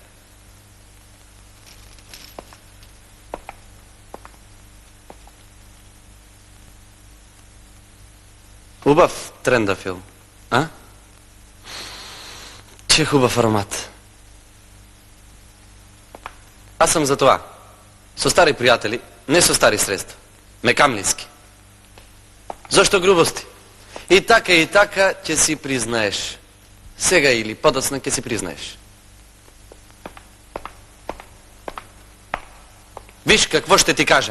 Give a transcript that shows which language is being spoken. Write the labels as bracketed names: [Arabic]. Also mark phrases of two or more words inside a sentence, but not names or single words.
[Macedonian] Убав трендафилм, а? [Bulgarian] Че хубав аромат. Аз съм за това. [Macedonian] Со стари пријатели, не со стари средства. Мекамлински. Зошто грубости? И така, ќе си признаеш. Сега или подоцна ќе си признаеш. [Bulgarian] Виж какво ще ти кажа.